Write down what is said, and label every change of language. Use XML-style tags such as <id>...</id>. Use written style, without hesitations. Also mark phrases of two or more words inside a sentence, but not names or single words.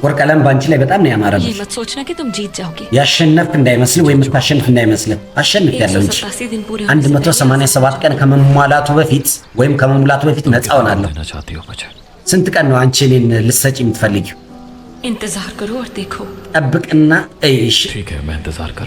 <am>ጥቁር ቀለም ባንቺ ላይ በጣም ነው</am> <hi>ये</hi> <am>ያማረብሽ።</am> <hi>मत सोचना कि तुम जीत जाओगे।</hi> <am>ያሸነፍክ እንዳይመስል ወይም የምታሸንፍ እንዳይመስል። አሸንፍ ያለው እንጂ</am> <hi>187 दिन पूरे होने से</hi> <am>187 ቀን ከመሟላቱ በፊት ወይም ከመሙላቱ በፊት ነፃ ሆናለሁ።</am> <hi>देना चाहती हो मुझे?</hi> <am>ስንት ቀን ነው አንቺ እኔን ልትሰጪ የምትፈልጊው?</am> <hi>इंतजार करो और देखो।</hi> <am>ጠብቅና እይሽ።</am> <hi>ठीक है, मैं इंतजार करूँ।</hi>